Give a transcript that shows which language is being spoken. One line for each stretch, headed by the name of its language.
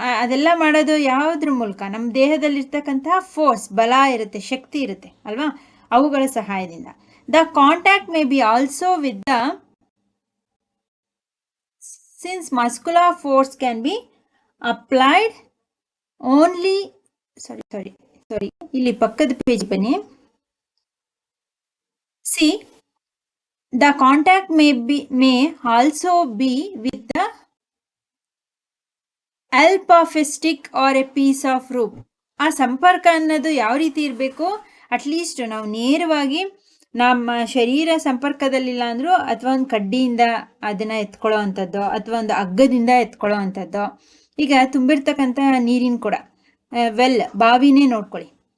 Kannada: ಅದೆಲ್ಲ ಮಾಡೋದು ಯಾವುದ್ರ ಮೂಲಕ? ನಮ್ಮ ದೇಹದಲ್ಲಿರ್ತಕ್ಕಂತಹ ಫೋರ್ಸ್, ಬಲ ಇರುತ್ತೆ, ಶಕ್ತಿ ಇರುತ್ತೆ ಅಲ್ವಾ, ಅವುಗಳ ಸಹಾಯದಿಂದ.
English: the contact may be also with the, since muscular force can be applied only, sorry,
Kannada: ಇಲ್ಲಿ ಪಕ್ಕದ ಪೇಜ್ ಬನ್ನಿ.
English: See, the contact may also be with the help of a stick or a piece of rope.
Kannada: ಆ ಸಂಪರ್ಕ ಅನ್ನೋದು ಯಾವ ರೀತಿ ಇರಬೇಕು? At least ನಾವು ನೇರವಾಗಿ ನಮ್ಮ ಶರೀರ ಸಂಪರ್ಕದಲ್ಲಿಲ್ಲ ಅಂದರೂ ಅಥವಾ ಒಂದು ಕಡ್ಡಿಯಿಂದ ಅದನ್ನು ಎತ್ಕೊಳ್ಳೋ ಅಂಥದ್ದು ಅಥವಾ ಒಂದು ಹಗ್ಗದಿಂದ ಎತ್ಕೊಳ್ಳೋ ಅಂಥದ್ದು. ಈಗ ತುಂಬಿರ್ತಕ್ಕಂಥ ನೀರಿನ ಕೊಡ, ಬಾವಿನೇ ನೋಡ್ಕೊಳ್ಳಿ.